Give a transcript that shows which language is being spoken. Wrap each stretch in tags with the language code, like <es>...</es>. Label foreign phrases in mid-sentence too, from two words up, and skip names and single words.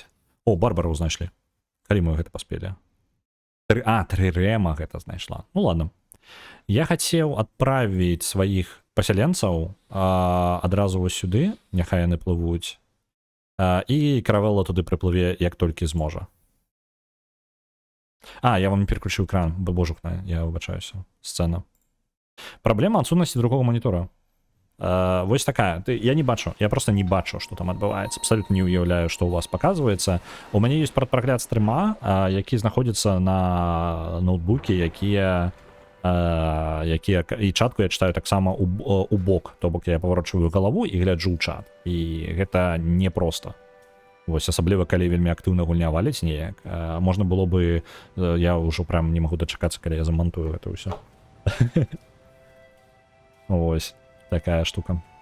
<be>Барбараў знайшлі. Калі мы гэта паспелі. Трырэма гэта знайшла.</be> <ru>Ну ладно.</ru> <be>Я хацеў адправіць сваіх пасяленцаў адразу вось сюды, няхай яны плывуць, і каравелла туды прыплыве як толькі зможа.</be> <ru>А, я вам не переключил экран.</ru> <be>Божухна,</be> <uk>я вибачаюся. Сцена. Проблема отсутності другого монітора.</uk> <be>Вось такая. Я не бачу.</be> <uk>Я просто не бачу, що там відбувається. Абсолютно не уявляю, що у вас показується. У мене є прогляд стріма, який знаходиться на ноутбуці, які і чатку я читаю так само у бок.</uk> <ru>То бок я поворачиваю голову і</ru> <be>гляджу ў чат. І гэта непросто. Вось, асабліва, калі вельмі актыўна гульня валіць неяк. Можна было бы... Я ўжо прям не магу дачакацца, калі я замантую гэта ўсё. Ось, такая штука.</be>